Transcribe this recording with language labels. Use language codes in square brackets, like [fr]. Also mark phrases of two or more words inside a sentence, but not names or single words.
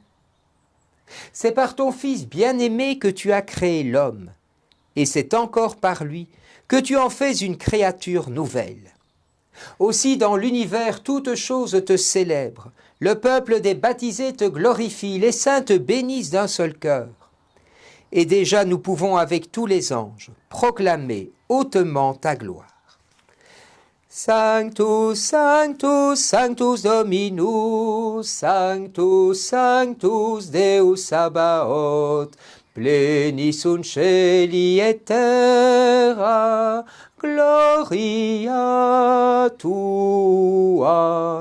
[fr] C'est par ton Fils bien-aimé que tu as créé l'homme, et c'est encore par lui que tu en fais une créature nouvelle. Aussi dans l'univers toutes choses te célèbrent, le peuple des baptisés te glorifie, les saints te bénissent d'un seul cœur. Et déjà nous pouvons avec tous les anges proclamer hautement ta gloire. [la] Sanctus, Sanctus, Sanctus Dominus, Sanctus, Sanctus Deus Sabaoth, pleni sunt celi et terra, gloria tua.